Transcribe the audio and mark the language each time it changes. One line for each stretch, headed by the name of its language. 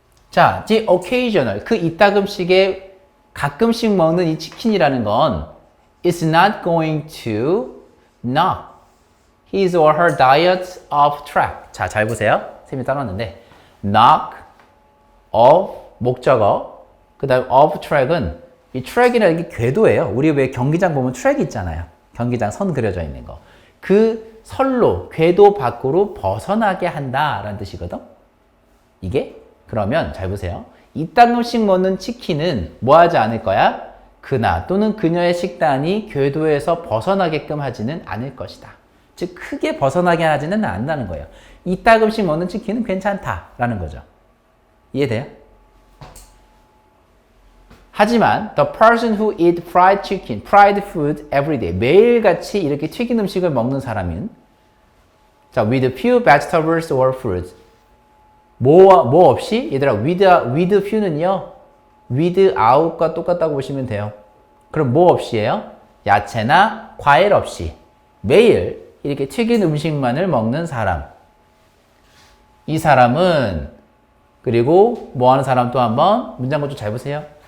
English: 자, the occasional,
Korean: 그 이따금씩에 가끔씩 먹는 이 치킨이라는 건
English: is not going to knock his or her diet off track.
Korean: 자, 잘 보세요. 쌤이 따라왔는데 knock, off, 목적어, 그 다음
English: off track
Korean: 은 이 트랙이라는 게 궤도예요. 우리 왜 경기장 보면 트랙 있잖아요. 경기장 선 그려져 있는 거. 그 선로, 궤도 밖으로 벗어나게 한다라는 뜻이거든. 이게 그러면 잘 보세요. 이따금씩 먹는 치킨은 뭐 하지 않을 거야? 그나 또는 그녀의 식단이 궤도에서 벗어나게끔 하지는 않을 것이다. 즉 크게 벗어나게 하지는 않는다는 거예요. 이따금씩 먹는 치킨은 괜찮다라는 거죠. 이해돼요?
English: 하지만 the person who eat fried chicken, fried food every day
Korean: 매일같이 이렇게 튀긴 음식을 먹는 사람은 자,
English: with few vegetables or fruits
Korean: 뭐 없이? 얘들아,
English: with few
Korean: 는요, without과 똑같다고 보시면 돼요. 그럼 뭐 없이예요? 야채나 과일 없이 매일 이렇게 튀긴 음식만을 먹는 사람. 이 사람은 그리고 뭐 하는 사람 또 한번 문장 좀 잘 보세요.